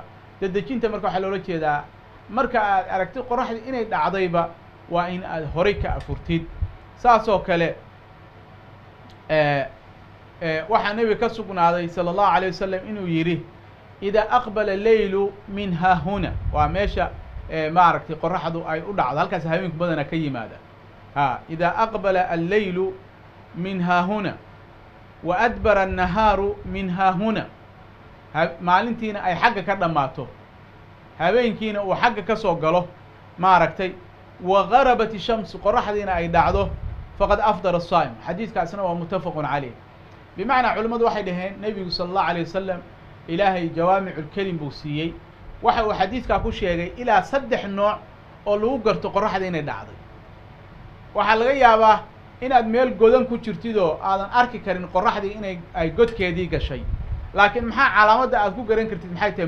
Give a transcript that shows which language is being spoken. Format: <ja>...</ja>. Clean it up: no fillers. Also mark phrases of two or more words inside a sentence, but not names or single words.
<so>dedejinta marka waxaa loola jeedaa marka aad aragtid qoraxda inay dhacdayba waa in aad horay ka afurtid. saasoo kale waxaa nebiga ka sugnaaday</so> <ar>صلى الله عليه وسلم</ar> <so>inuu yidhi</so> <ar>إذا أقبل الليل من ها هنا,</ar> <so>waa meesha maaragtay qoraxdu ay u dhacdo, halkaas haweenku badana ka yimaada.</so> <ar>إذا أقبل الليل من ها هنا وأدبر النهار من ها هنا،</ar> <so>maalintiina ay xagga ka dhamaato habeenkiina uu xagga ka soo galo maaragtay</so> <ar>وغربت الشمس</ar> <so>qoraxdiina ay dhacdo</so> <ar>فقد أفطر الصائم.</ar> <so>xadiidkaasna waa</so> <ar>متفق عليه.</ar> <so>bimacnaa culimmadu waxay dhaheen nebigu</so> <ar>صلى الله عليه وسلم</ar> <so>ilaahay</so> <ar>جوامع الكلم</ar> <so>buu siiyey. waxa uu xadiidkaa ku sheegay ilaa 3 nooc oo lagu garto qoraxda inay dhacday. waxaa laga yaabaa inaad meel godan ku jirtidoo aadan arki karin qoraxdii inay ay godkeedii gashay, laakiin maxaa calaamadda aad ku garan kartid maxay tahay?</so>